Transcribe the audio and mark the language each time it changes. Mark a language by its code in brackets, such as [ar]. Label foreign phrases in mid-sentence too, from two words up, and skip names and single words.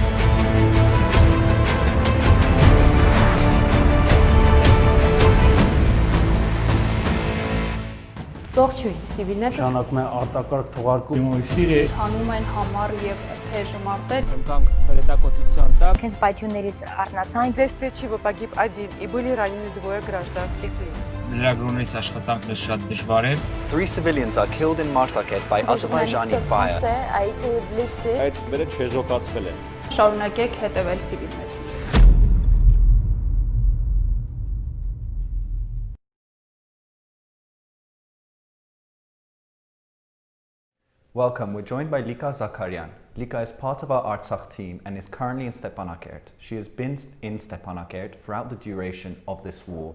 [hy] Ողջույն, ՍիվիլՆեթը Շանակում է արտակարգ թողարկում հանում են համառ եւ թեժ մարտեր։ Ընկանք հրետակոծության տակ։ Հենց պայթյուններից առնացան։ [ru] Следствие чего погиб один и были ранены двое гражданских лиц. [hy] Լրագրողներից աշխատանքն շատ դժվար է։ [en] 3 civilians are killed in Martaket by Azerbaijani fire. [hy] Այդ մերը չեզոքացվել է։ Շարունակեք հետևել ՍիվիլՆեթին։ [en] Welcome, we're joined by Lika Zakarian. Lika is part of our Artsakh team and is currently in Stepanakert. She has been in Stepanakert throughout the duration of this war.